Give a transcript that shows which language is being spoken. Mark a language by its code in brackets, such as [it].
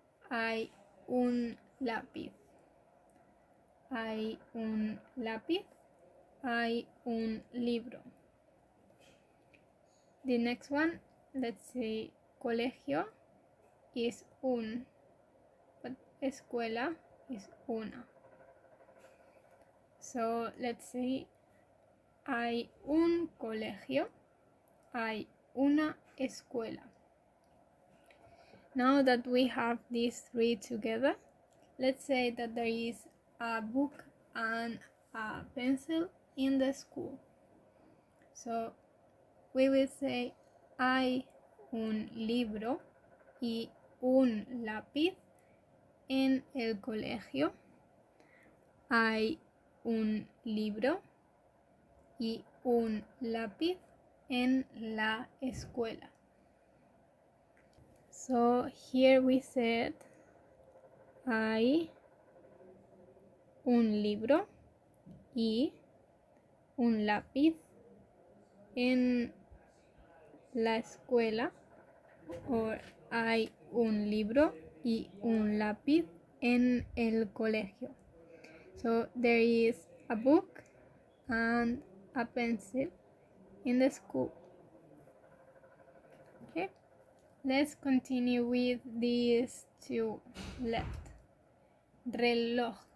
[es] Hay un lápiz. Hay un lápiz. Hay un libro. [en] The next one, let's say colegio is un, but escuela is una. So let's say [es] hay un colegio, hay una escuela. [en] Now that we have these three together, let's say that there is a book and a pencil in the school. So we will say [es] hay un libro y un lápiz en el colegio. Hay un libro y un lápiz en la escuela. [en] So here we said [es] hay un libro y un lápiz en la escuela, or hay un libro y un lápiz en el colegio. [en] So there is a book and a pencil in the school. Okay, let's continue with these two left. Reloj.